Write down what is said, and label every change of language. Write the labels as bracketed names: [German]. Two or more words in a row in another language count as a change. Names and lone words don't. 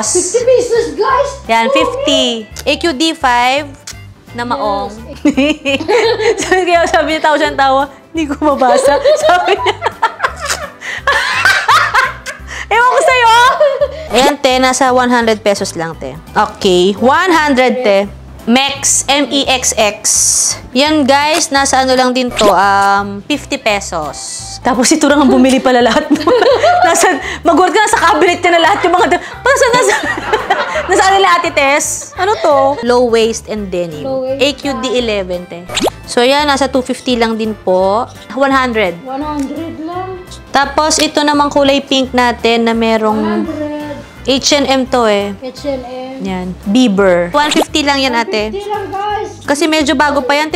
[English] 50 pesos, guys. [Filipino] Yan, 50. AQD5 na maong. Sabi niya, tao siyang tawa. Hindi ko mabasa. Sabi niya. Ewan ko Ayan, te. Nasa 100 pesos lang, te. Okay. 100, te. MEXX, M-E-X-X. Yan, guys. Nasa ano lang din to. 50 pesos. Tapos ito lang ang bumili pala lahat. Mag-work ka na sa cabinet niya na lahat yung mga... Nasa ano lahat, Tess? Ano to? [English] Low waist and denim. Low waist. [Filipino] AQD 11, te. So, yan. Nasa 250 lang din po. 100. 100 lang. Tapos, ito namang kulay pink natin na merong 100. H&M to eh. H&M. Yan. Bieber. 150 lang yan, ate. 50 lang, guys. Kasi medyo bago pa yan.